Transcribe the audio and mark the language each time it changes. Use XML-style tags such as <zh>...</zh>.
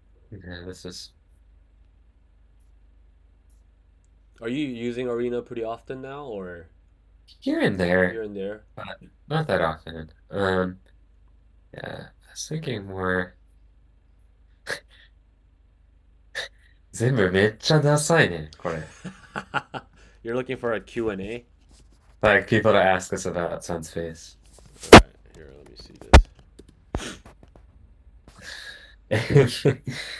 <en>Yeah, this is Are you using Arena pretty often now, or here and here there, and there? but not that often. Yeah, I was thinking more.</en> <ja>全部めっちゃダサいね、これ。</ja> <en>You're looking for a Q&A? Like people to ask us about Senspace. All right, here, let me see this.</en>